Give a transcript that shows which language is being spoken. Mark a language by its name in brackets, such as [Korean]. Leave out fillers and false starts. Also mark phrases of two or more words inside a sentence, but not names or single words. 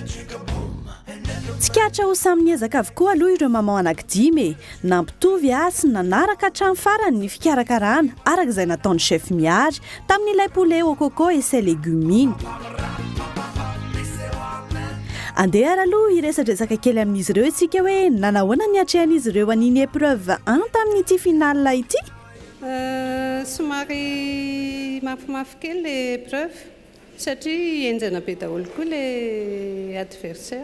[Malagasy] Tsikatra ho samy niezaka avokoa aloha ireo maman anankidimy nampitovy sy nanaraka hatramin'ny farany ny fikarakarana araka izay nataony chef miary tamin'ilay [French] poulet au coco et ses légumes [Malagasy] iny. Andeha ary aloha iresadresaka kely amin'izy ireo isika hoe nanahoana ny atrehan'izy ireo an'iny épreuve tamin'ity finale ity? Somary mafimafy kely le épreuve satria enjana be daholo koa le adversaire.